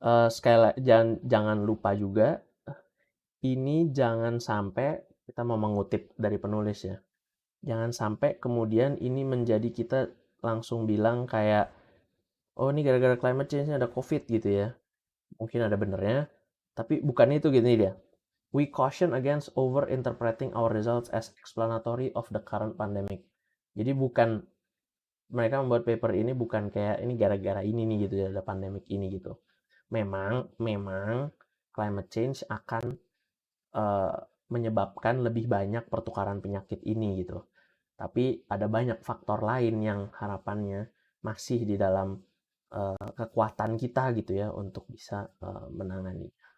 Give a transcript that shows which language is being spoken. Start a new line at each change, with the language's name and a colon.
Indonesian: Sekali lagi jangan lupa juga, ini jangan sampai kita mau mengutip dari penulis ya. Jangan sampai kemudian ini menjadi kita langsung bilang kayak, oh ini gara-gara climate change ada COVID gitu ya. Mungkin ada benernya, tapi bukan itu gini dia.
English: We caution against over-interpreting our results as explanatory of the current pandemic.
Indonesian: Jadi bukan, mereka membuat paper ini bukan kayak ini gara-gara ini nih gitu ya, ada pandemic ini gitu. Memang climate change akan uh, menyebabkan lebih banyak pertukaran penyakit ini gitu. Tapi ada banyak faktor lain yang harapannya masih di dalam kekuatan kita gitu ya untuk bisa menangani.